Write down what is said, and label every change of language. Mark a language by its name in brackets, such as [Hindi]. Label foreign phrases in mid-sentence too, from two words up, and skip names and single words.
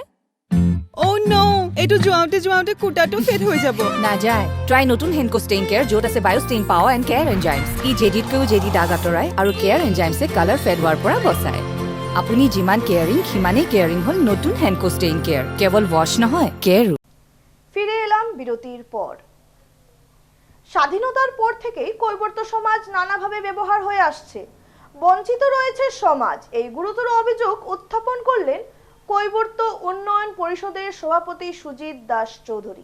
[English] oh no, [Assamese] এইটো যোৱাওঁতে কুটাটো ফেড হৈ যাব। নাযায়, ট্ৰাই নতুন হেনকো ষ্টেইন কেয়াৰ, য'ত আছে [English] Biostain power and care enzymes. [Assamese] ই জেডিতকৈও জেডি দাগ আঁতৰাই আৰু [English] care enzymes colour fade [Assamese] হোৱাৰ পৰা বচায়। আপুনি যিমান কেয়াৰিং সিমানেই কেয়াৰিং হ'ল নতুন হেনকো ষ্টেইন কেয়াৰ। কেৱল ৱাছ নহয়, কেয়াৰো। [Bangla] ফিরে এলাম বিরতির পর। স্বাধীনতার পর থেকেই কৈবর্ত সমাজ নানাভাবে ব্যবহার হয়ে আসছে, বঞ্চিত রয়েছে সমাজ। এই গুরুতর অভিযোগ উত্থাপন করলেন কৈবর্ত উন্নয়ন পরিষদের সভাপতি সুজিত দাস চৌধুরী।